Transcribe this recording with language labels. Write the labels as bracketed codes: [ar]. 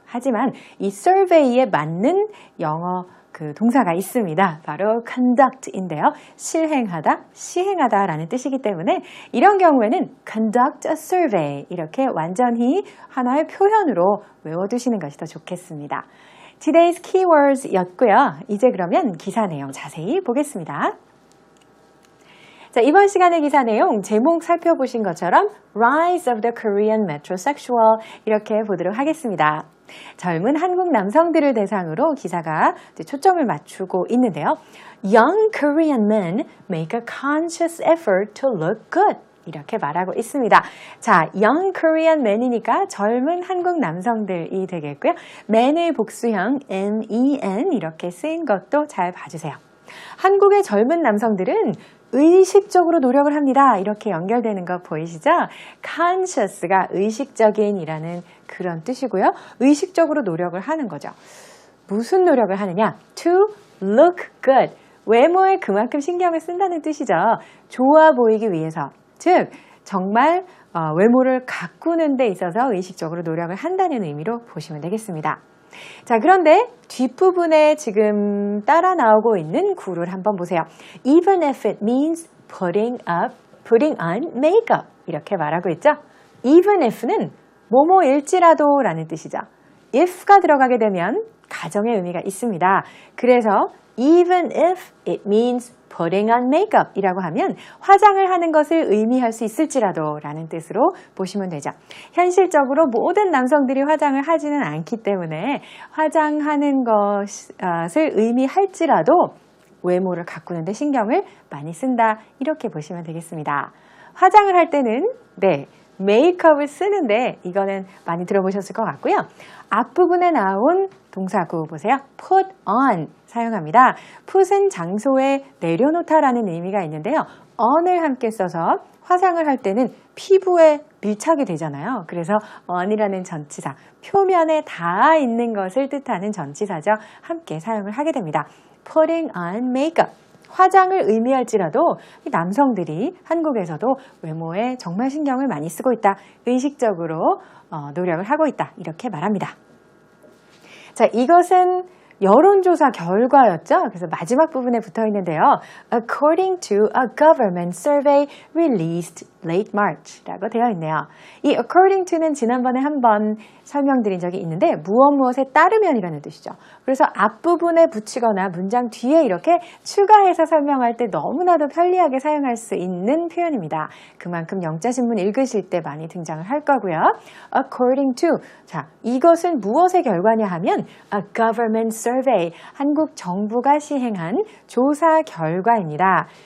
[ko] 하지만 이 survey에 맞는 영어 그 동사가 있습니다. 바로 conduct인데요. 실행하다, 시행하다 라는 뜻이기 때문에 이런 경우에는 [en] conduct a survey [ko] 이렇게 완전히 하나의 표현으로 외워두시는 것이 더 좋겠습니다. [en] Today's Keywords [ko] 였고요. 이제 그러면 기사 내용 자세히 보겠습니다. 자, 이번 시간의 기사 내용 제목 살펴보신 것처럼 [en] Rise of the Korean Metrosexual [ko] 이렇게 보도록 하겠습니다. 젊은 한국 남성들을 대상으로 기사가 초점을 맞추고 있는데요. [en] Young Korean men make a conscious effort to look good. [ko] 이렇게 말하고 있습니다. 자, [en] Young Korean men [ko] 이니까 젊은 한국 남성들이 되겠고요. men의 복수형 men 이렇게 쓰인 것도 잘 봐주세요. 한국의 젊은 남성들은 의식적으로 노력을 합니다. 이렇게 연결되는 거 보이시죠? conscious가 의식적인이라는 그런 뜻이고요. 의식적으로 노력을 하는 거죠. 무슨 노력을 하느냐? [en] To look good. [ko] 외모에 그만큼 신경을 쓴다는 뜻이죠. 좋아 보이기 위해서. 즉, 정말 외모를 가꾸는 데 있어서 의식적으로 노력을 한다는 의미로 보시면 되겠습니다. 자, 그런데 뒷부분에 지금 따라 나오고 있는 구를 한번 보세요. [en] Even if it means putting on makeup. [ko] 이렇게 말하고 있죠. Even if는 뭐뭐일지라도 라는 뜻이죠. if가 들어가게 되면 가정의 의미가 있습니다. 그래서 [en] even if it means putting on makeup [ko] 이라고 하면 화장을 하는 것을 의미할 수 있을지라도 라는 뜻으로 보시면 되죠. 현실적으로 모든 남성들이 화장을 하지는 않기 때문에 화장하는 것을 의미할지라도 외모를 가꾸는 데 신경을 많이 쓴다 이렇게 보시면 되겠습니다. 화장을 할 때는 메이크업을 쓰는데 이거는 많이 들어보셨을 것 같고요. 앞부분에 나온 동사구 보세요. [en] put on [ko] 사용합니다. put은 장소에 내려놓다라는 의미가 있는데요. on을 함께 써서 화장을 할 때는 피부에 밀착이 되잖아요. 그래서 on이라는 전치사, 표면에 닿아 있는 것을 뜻하는 전치사죠. 함께 사용을 하게 됩니다. [en] putting on makeup. [ko] 화장을 의미할지라도 남성들이 한국에서도 외모에 정말 신경을 많이 쓰고 있다. 의식적으로 노력을 하고 있다. 이렇게 말합니다. 자, 이것은 여론조사 결과였죠. 그래서 마지막 부분에 붙어 있는데요. [en] According to a government survey released late March [ko] 라고 되어 있네요. 이 according to는 지난번에 한번 설명드린 적이 있는데 무엇에 따르면이라는 뜻이죠. 그래서 앞부분에 붙이거나 문장 뒤에 이렇게 추가해서 설명할 때 너무나도 편리하게 사용할 수 있는 표현입니다. 그만큼 영자신문 읽으실 때 많이 등장을 할 거고요. [en] According to, [ko] 자, 이것은 무엇의 결과냐 하면 [en] a government survey, [ko] 한국 정부가 시행한 조사 결과입니다.